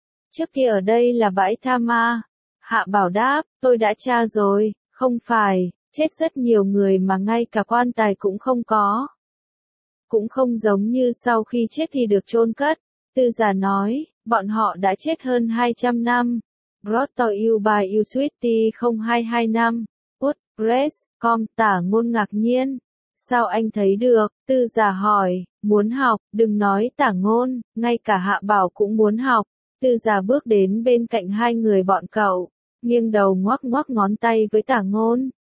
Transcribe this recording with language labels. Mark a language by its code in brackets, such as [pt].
[vi] Trước kia ở đây là bãi tha ma. Hạ Bảo đáp, tôi đã tra rồi, không phải, chết rất nhiều người mà ngay cả quan tài cũng không có. Cũng không giống như sau khi chết thì được chôn cất, tư già nói. Bọn họ đã chết hơn 200 năm. [en] Brought to you by Usuity 0225. [vi] Woodpress.com Tả Ngôn ngạc nhiên. Sao anh thấy được? Tư già hỏi. Muốn học, đừng nói Tả Ngôn, ngay cả Hạ Bảo cũng muốn học. Tư già bước đến bên cạnh hai người bọn cậu. Nghiêng đầu ngoắc ngoắc ngón tay với Tả Ngôn.